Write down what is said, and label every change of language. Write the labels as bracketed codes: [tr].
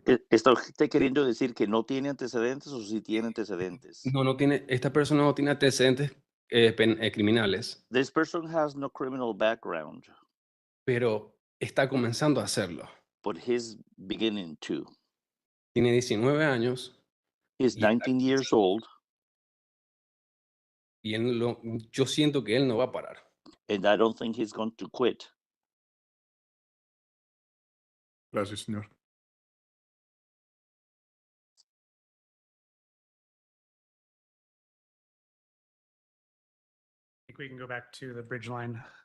[es] ¿Está usted queriendo decir que no tiene antecedentes o sí tiene antecedentes? No tiene, esta persona no tiene antecedentes criminales, [en] This person has no criminal background, [es] pero está comenzando a hacerlo. [en] but he's beginning to. [es] Tiene 19 años [en] He's 19 years old, [es] y yo siento que él no va a parar. [en] and I don't think he's going to quit. [es] Gracias, señor. [en] I think we can go back to the bridge line.